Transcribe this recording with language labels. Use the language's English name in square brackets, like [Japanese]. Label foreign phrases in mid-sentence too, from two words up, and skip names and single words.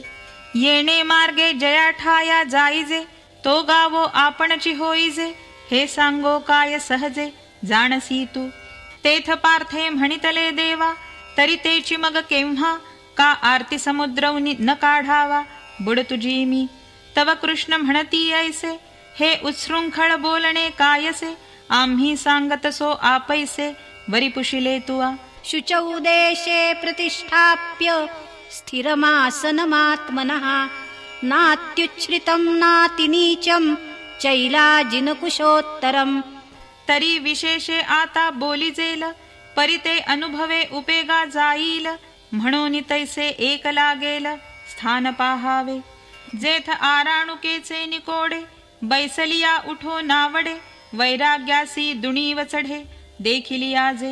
[Marathi] येणे मार्गे जया ठाया जाईजे, तो गावो आपणची होईजे. हे सांगो काय सहजे, जाणसी तू. तेथ पार्थे म्हणितले देवा, तरी तेची मग केव्हा. का आरती समुद्रवनी न काढावा, बुड तुझी मी. तव कृष्ण म्हणती ऐसे, हे उच्छृंखळ बोलणे कायसे. आम्ही सांगतसो आपैसे, वरी पुशिले तुआ. [Sanskrit] शुचौ देशे प्रतिष्ठाप्य स्थिरमासनमात्मनः. नात्युच्छ्रितं नातिनीचं चैलाजिनकुशोत्तरम्. [Marathi] तरी विशेषे आता बोलिजेल, परी ते अनुभवे उपेगा जाईल. म्हणून तैसे एक लागेल, स्थान पाहावे. जेथ आराणुकेचे निकोडे, बैसलिया उठो नावडे. वैराग्यासी दुणीव चढे, देखिलिया जे.